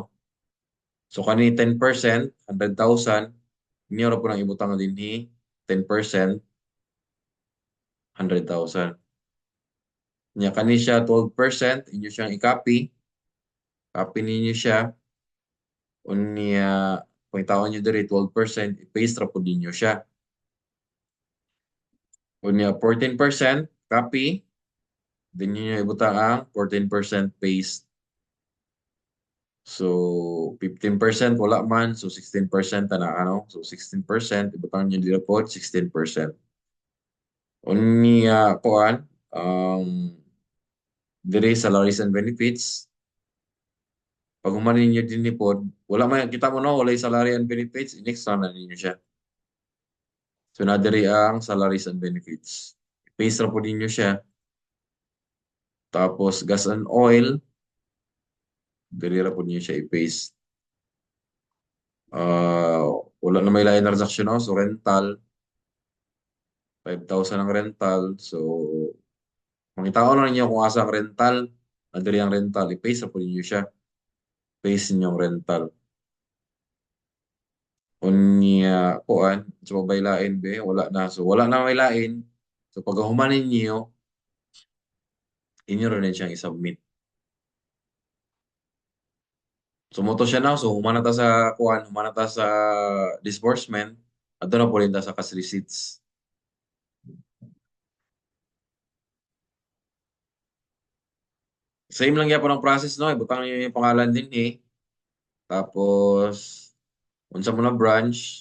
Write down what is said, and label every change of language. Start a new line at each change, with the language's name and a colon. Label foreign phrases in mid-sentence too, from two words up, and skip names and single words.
Cebuano: So kani 10% 100,000 inyo ra po nang ibutang dinhi 10% 100,000. Nya kani siya 12% inyo siyang i-copy, copy ninyo siya unya pangitawon niyo diri 12% i-paste ra po ninyo siya. Unya 14% copy din niyo ibutang ang 14% paste. So, 15% wala man. So, 16% na ano. So, 16%. Ibutang nyo dito po, 16%. Unya, kuan, dire
English: salaries and benefits.
Cebuano: Pag humanin nyo din ni pod, wala man, kita mo no, wala yung
English: salary and benefits,
Cebuano: next na ninyo siya. So, na dire ang
English: salaries and benefits.
Cebuano: I-paste ra po ninyo siya. Tapos,
English: gas and oil,
Cebuano: dire ra po ninyo siya i-paste. Wala na may lain na transaction, no? So, rental, 5,000 ang rental. So, makita ko na ninyo kung asa ang rental. Nadali ang rental. I-paste na po ninyo siya. Paste ninyong rental. Unya, kuan. So, may lain be. Wala na. So, wala na may lain. So, pag humanin niyo, inyo rin siyang i-submit. So, moto siya na. So, humana ta sa kuan. Humana ta sa disbursement. At na po rin ta sa
English: cash receipts.
Cebuano: Same lang yan po ng process, no? Ibutang niyo yung pangalan din eh. Tapos, unsa mo na branch.